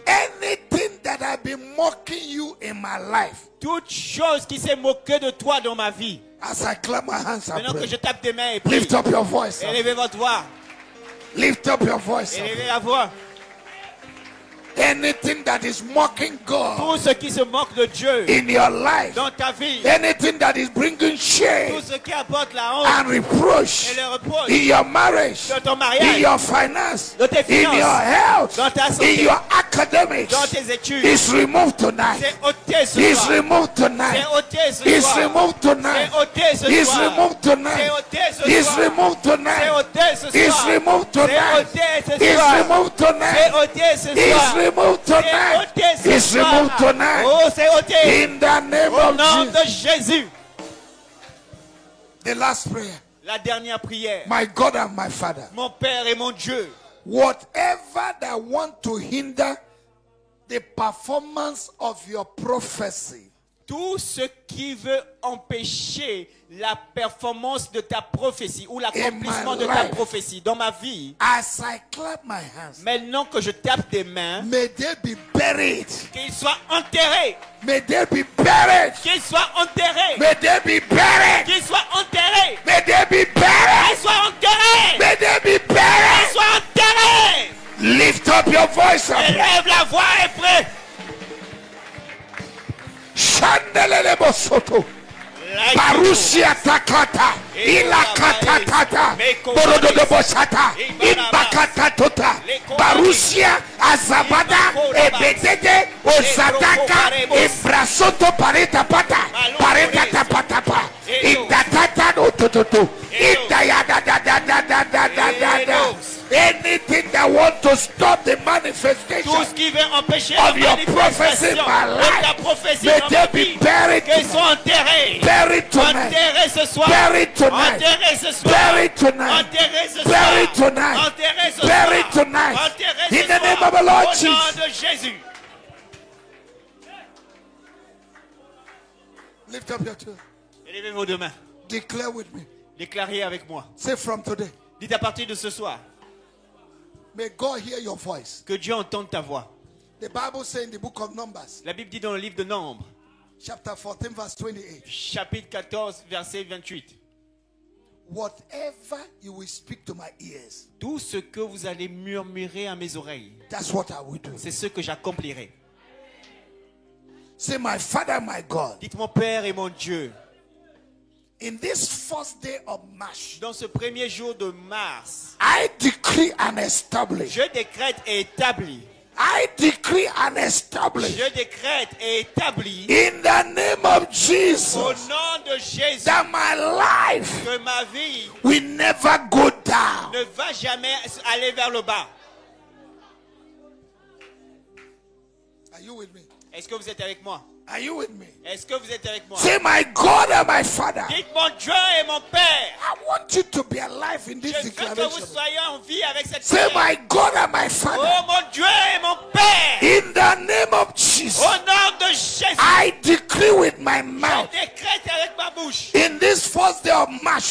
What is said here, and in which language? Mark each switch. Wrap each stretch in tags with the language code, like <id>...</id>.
<en>anything that I've been mocking you in my life.</en> <fr>Toute chose qui s'est moquée de toi dans ma vie.</fr> <en>As I clap my hands and</en> <fr>Maintenant que</fr> <en>pray,</en> <fr>je tape tes mains et prie.</fr> <en>lift up your voice.</en> <fr>Élevez votre voix.</fr> <en>Lift up your voice.</en> <fr>Élevez la voix.</fr> <en>Anything that is mocking God</en> <fr>Tout ce qui se moque de Dieu</fr> <en>in your life,</en> <fr>dans ta vie.</fr> <en>anything that is bringing shame</en> <fr>Tout ce qui apporte la honte</fr> <en>and reproach</en> <fr>et le reproche</fr> <en>in your marriage,</en> <fr>dans ton</fr> <en>in</en> <fr>mariage,</fr> <en>your finance,</en> <fr>dans tes</fr> <en>in your</en> <fr>finances,</fr> <en>health,</en> <fr>dans ta</fr> <en>in</en> <fr>santé,</fr> <en>your academics,</en> <fr>dans tes études.</fr> <en>is removed tonight.</en> <fr>C'est ôté ce</fr> <en>Is</en> <fr>soir.</fr> <en>removed</en> <fr>C'est</fr> <en>tonight.</en> <fr>ôté ce</fr> <en>Is</en> <fr>soir.</fr> <en>removed tonight.</en> <fr>C'est ôté ce</fr> <en>Is</en> <fr>soir.</fr> <en>removed</en> <fr>C'est</fr> <en>tonight.</en> <fr>ôté ce</fr> <en>Is</en> <fr>soir.</fr> <en>removed</en> <fr>C'est</fr> <en>tonight.</en> <fr>ôté ce</fr> <en>Is</en> <fr>soir.</fr> <en>removed</en> <fr>C'est</fr> <en>tonight.</en> <fr>ôté ce</fr> <en>Is</en> <fr>soir.</fr> <en>removed</en> <fr>C'est</fr> <en>tonight.</en> <fr>ôté ce</fr> <en>Is</en> <fr>soir.</fr> <en>removed</en> <fr>C'est</fr> <en>tonight.</en> <fr>ôté ce</fr> <en>Is</en> <fr>soir.</fr> <en>removed tonight.</en> <fr>Oh, c'est ôté.</fr> <en>In the name</en> <fr>Au</fr> <en>of</en> <fr>nom de</fr> <en>Jesus.</en> <fr>Jésus.</fr> <en>The last prayer.</en> <fr>La dernière prière.</fr> <en>My God and my Father,</en> <fr>Mon Père et mon Dieu.</fr> <en>whatever that want to hinder the performance of your prophecy,</en> <fr>Tout ce qui veut empêcher la performance de ta prophétie ou l'accomplissement de ta</fr> <en>life.</en> <fr>prophétie dans ma vie,</fr> <en>as I clap my hands,</en> <fr>maintenant que je tape tes mains,</fr> <en>may they be buried.</en> <fr>qu'ils soient enterrés.</fr> <en>May they be buried.</en> <fr>Qu'ils soient enterrés.</fr> <en>May they be buried.</en> <fr>Qu'ils soient enterrés.</fr> <en>May they be buried.</en> <fr>Qu'ils soient enterrés.</fr> <en>May they be</en> <fr>Qu'ils</fr> <en>buried.</en> <fr>soient enterrés.</fr> <en>Lift up your voice and pray.</en> <fr>Élève la voix et prie. Shandelele bosoto. Barusia takata. Ila katatata. Borodo de bosata. Imbakata tota. Barusia azabada. Ebedede. Ozadaka. Ibrasoto pareta pata. Pareta tapatapa. Itatata no tototo. Itayada da da da da da da da da.</fr> <en>Anything that want to stop the manifestation</en> <fr>Tout ce qui veut empêcher la</fr> <en>of your prophecy in</en> <fr>manifestation</fr> <en>my</en> <fr>de ta</fr> <en>life,</en> <fr>prophétie</fr> <en>may</en> <fr>dans</fr> <en>they</en> <fr>ma</fr> <en>be</en> <fr>vie,</fr> <en>buried</en> <fr>qu'ils</fr> <en>tonight.</en> <fr>soient enterrés.</fr> <en>Buried tonight.</en> <fr>Enterrés ce soir.</fr> <en>Buried tonight.</en> <fr>Enterrés ce soir.</fr> <en>Buried tonight.</en> <fr>Enterrés ce soir.</fr> <en>Buried tonight.</en> <fr>Enterrés ce</fr> <en>Buried</en> <fr>soir.</fr> <en>tonight.</en> <fr>Enterrés ce</fr> <en>In the name</en> <fr>soir.</fr> <en>of the Lord</en> <fr>Au nom</fr> <en>Jesus.</en> <fr>de Jésus.</fr> <en>Lift up your two.</en> <fr>Élevez vos deux mains.</fr> <en>Declare with me.</en> <fr>Déclarez avec moi.</fr> <en>Say from today.</en> <fr>Dites à partir de ce soir</fr> <en>May God hear your voice.</en> <fr>que Dieu entende ta voix.</fr> <en>The Bible says in the book of Numbers,</en> <fr>La Bible dit dans le livre de Nombres,</fr> <en>chapter 14, verse 28,</en> <fr>chapitre 14, verset 28.</fr> <en>whatever you will speak to my ears,</en> <fr>Tout ce que vous allez murmurer à mes oreilles,</fr> <en>that's what I will do.</en> <fr>c'est ce que j'accomplirai.</fr> <en>Say, my Father, my God,</en> <fr>Dites mon Père et mon Dieu,</fr> <en>in this first day of March,</en> <fr>dans ce premier jour de mars,</fr> <en>I decree and establish.</en> <fr>je décrète et établis.</fr> <en>I decree and establish.</en> <fr>Je décrète et établis</fr> <en>In the name of Jesus,</en> <fr>au nom de Jésus</fr> <en>that my life</en> <fr>que ma vie</fr> <en>will never go down.</en> <fr>ne va jamais aller vers le bas.</fr> <en>Are you with me?</en> <fr>Est-ce que vous êtes avec moi?</fr> <en>Are you with me?</en> <fr>Est-ce que vous êtes avec moi?</fr> <en>Say, my God and my Father,</en> <fr>Dites mon Dieu et mon Père.</fr> <en>I want you to be alive in this</en> <fr>Je veux que vous</fr> <en>declaration.</en> <fr>soyez en vie avec cette</fr> <en>Say,</en> <fr>prière.</fr> <en>my God and my Father,</en> <fr>Oh mon Dieu et mon Père.</fr> <en>in the name of Jesus,</en> <fr>Au nom de Jésus.</fr> <en>I decree with my</en> <fr>Je</fr> <en>mouth,</en> <fr>décrète avec ma bouche.</fr> <en>in this first day of March,</en>